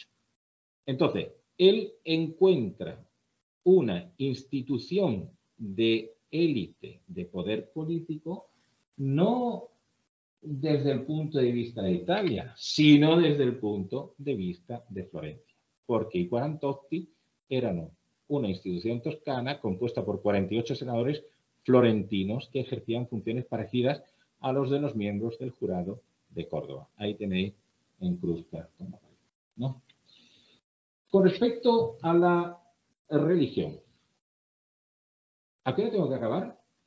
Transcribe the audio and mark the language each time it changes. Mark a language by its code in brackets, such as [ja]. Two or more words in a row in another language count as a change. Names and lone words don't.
[es] Entonces, él encuentra una institución de élite de poder político no desde el punto de vista de Italia, sino desde el punto de vista de Florencia, porque [it] i 48 erano [es] una institución toscana compuesta por 48 senadores florentinos que ejercían funciones parecidas a los de los miembros del jurado de Córdoba. Ahí tenéis en cruzca, ¿no? Con respecto a la religión, ¿a qué hora tengo que acabar?